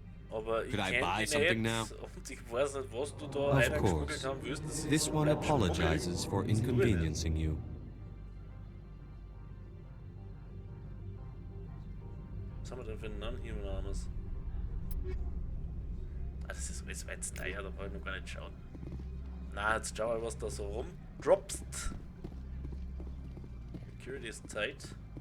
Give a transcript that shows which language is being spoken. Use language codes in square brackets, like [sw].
[de] Aber ich kenn dich nicht und ich weiß nicht, was du da reingeschmuggelt haben willst. [en] This one apologizes for inconveniencing you. [de] Was haben wir denn für einen Non-Human-Armes? Ah, das ist alles weit daher, da brauche ich noch gar nicht schauen. Na, jetzt schau mal, was da so rumdropst. Security ist tight.